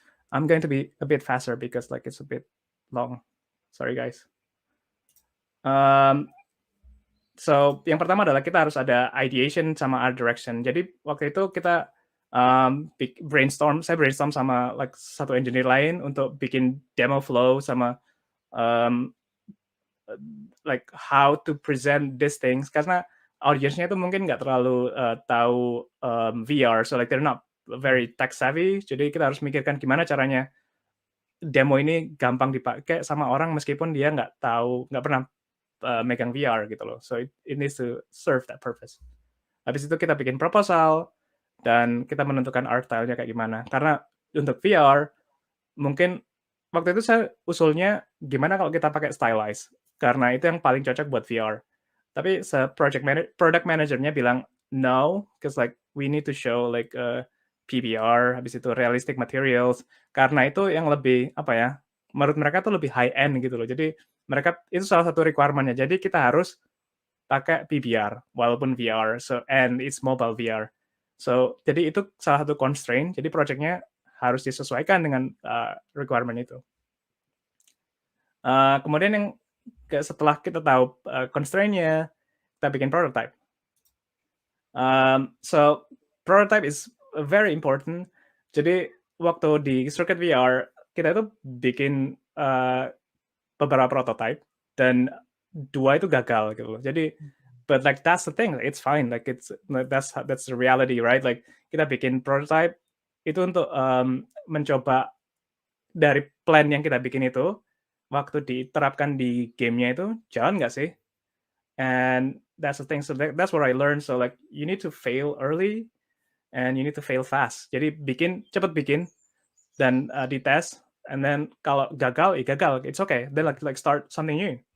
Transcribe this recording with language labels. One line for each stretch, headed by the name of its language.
English: I'm going to be a bit faster because like it's a bit long. Sorry guys.
Indonesian: So yang pertama adalah kita harus ada ideation sama art direction. Jadi waktu itu kita saya brainstorm sama like satu engineer lain untuk bikin demo flow sama
English: like how to present these things
Indonesian: karena audiensnya itu mungkin nggak terlalu tahu VR,
English: so like they're not very tech savvy.
Indonesian: Jadi kita harus mikirkan gimana caranya demo ini gampang dipakai sama orang meskipun dia nggak pernah megang VR gitu loh.
English: So it needs to serve that purpose.
Indonesian: Habis itu kita bikin proposal dan kita menentukan art style-nya kayak gimana. Karena untuk VR mungkin waktu itu saya usulnya gimana kalau kita pakai stylize karena itu yang paling cocok buat VR. Tapi product manager-nya bilang
English: no, because like we need to show like PBR,
Indonesian: habis itu realistic materials, karena itu yang lebih apa ya? Menurut mereka tuh lebih high end gitu loh. Jadi mereka itu salah satu requirement-nya. Jadi kita harus pakai PBR walaupun VR.
English: So and it's mobile VR.
Indonesian: So jadi itu salah satu constraint. Jadi project-nya harus disesuaikan dengan requirement itu. Kemudian yang setelah kita tahu constraint-nya, kita bikin prototype.
English: So prototype is very important.
Indonesian: Jadi waktu di Circuit VR kita itu bikin beberapa prototype dan 2 itu gagal gitu loh.
English: Jadi but like that's the thing, it's fine, like that's the reality, right?
Indonesian: Like kita bikin prototype itu untuk mencoba dari plan yang kita bikin itu waktu diterapkan di gamenya itu jalan nggak sih?
English: And that's the thing. So that's what I learned. So like you need to fail early and you need to fail fast.
Indonesian: Jadi cepet bikin dan dites.
English: And then
Indonesian: kalau gagal, gagal.
English: It's okay. Then like start something new.